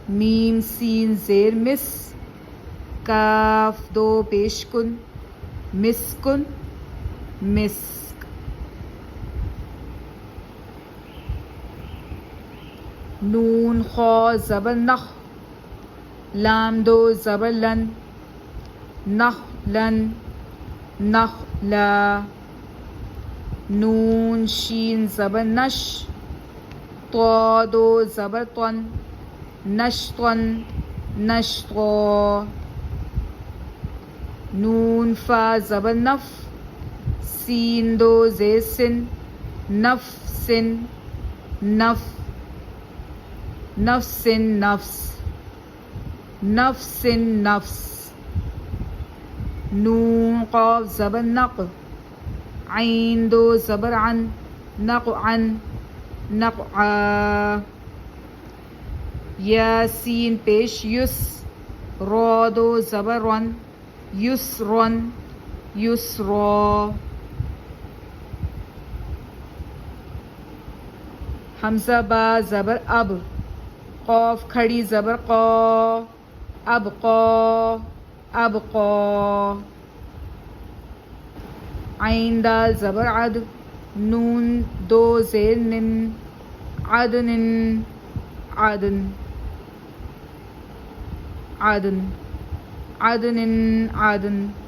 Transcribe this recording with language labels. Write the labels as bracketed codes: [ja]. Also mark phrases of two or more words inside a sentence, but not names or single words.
[ur] میم سین زیر مس، کاف دو پیش کن، مسکن مسک. نون خا زبر نخ، لام دو زبر لن، نخ لن نخ لا. نون شین زبر نش، طا دو زبر طن، نشطن نشطا. نون فا زبر نف، سین دو زیر سن، نف سن نف، نفس نفس نفس نفس. نون قاف زبر نق، عین دو زبر عن، نقعن نقعا. یا سین پیش یس، را دو زبر رن، یسرن یسرا. حمزہ با زبر اب، قاف کھڑی زبر قا، ابقا ابقا. عین دال زبر عد، نون دو زیر نن، عدن عدن عدن عدن عدن.